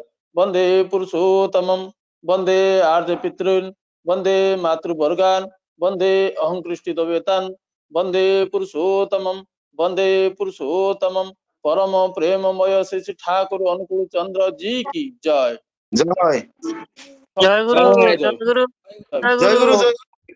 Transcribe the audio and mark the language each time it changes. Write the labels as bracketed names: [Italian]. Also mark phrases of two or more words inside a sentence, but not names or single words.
[Sanskrit] वंदे पुरुषोत्तमम वंदे आर्य पितॄन् वंदे मातृवर्गान् वंदे अहंकृष्टितवेतान् वंदे पुरुषोत्तमम वंदे पुरुषोत्तमम [Hindi] परम प्रेममय श्री ठाकुर अनुकूल चंद्र जी की जय। जय जय गुरु जय गुरु जय गुरु।